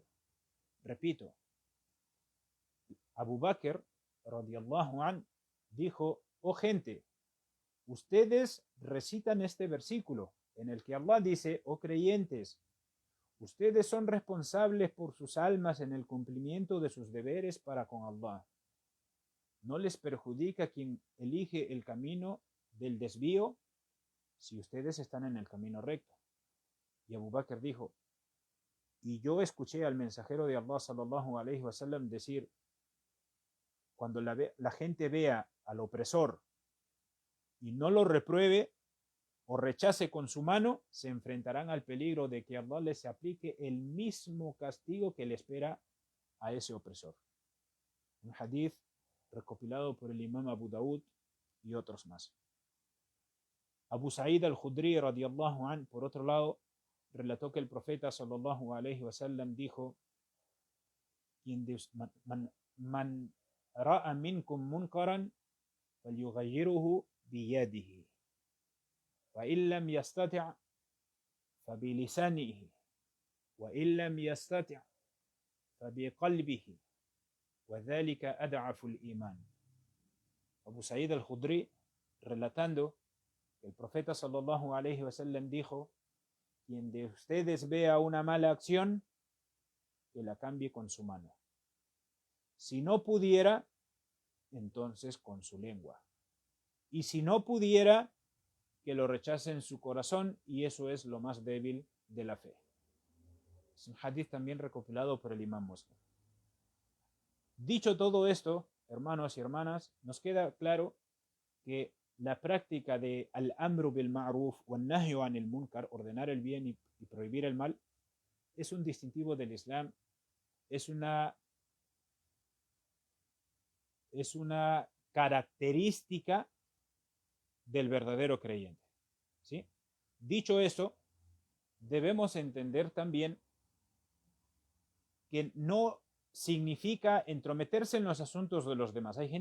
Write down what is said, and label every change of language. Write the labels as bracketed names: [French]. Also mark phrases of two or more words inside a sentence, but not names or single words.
[Spanish] Repito, Abu Bakr [Arabic] رضي الله عنه [Spanish] dijo: oh gente, ustedes recitan este versículo en el que Allah dice: oh creyentes, ustedes son responsables por sus almas en el cumplimiento de sus deberes para con Allah. No les perjudica quien elige el camino del desvío si ustedes están en el camino recto. Y Abu Bakr dijo: y yo escuché al mensajero de Allah [Arabic] صلى الله عليه وسلم [Spanish] decir: cuando la gente vea al opresor y no lo repruebe o rechace con su mano, se enfrentarán al peligro de que Allah les aplique el mismo castigo que le espera a ese opresor. Un hadith recopilado por el imam Abu Daud y otros más. [Arabic] Abu Sa'id al-Khudri رضي الله عنه, [Spanish] por otro lado, relató que el profeta [Arabic] صلى الله عليه وسلم dijo: من رأى منكم منكرا فليغيره بيده فإن لم يستطع فبلسانه وإن لم يستطع فبقلبه وذلك أضعف الإيمان. [Spanish] Abu Sa'id al-Khudri, relatando que el profeta [Arabic] صلى الله عليه وسلم [Spanish] dijo: quien de ustedes vea una mala acción, que la cambie con su mano. Si no pudiera, entonces con su lengua. Y si no pudiera, que lo rechace en su corazón, y eso es lo más débil de la fe. Es un hadith también recopilado por el imam Muslim. Dicho todo esto, hermanos y hermanas, nos queda claro que la práctica de [Arabic] الأمر بالمعروف ونهي عن المنكر, [Spanish] ordenar el bien y prohibir el mal, es un distintivo del Islam, es una característica del verdadero creyente, ¿sí? Dicho eso, debemos entender también que no significa entrometerse en los asuntos de los demás.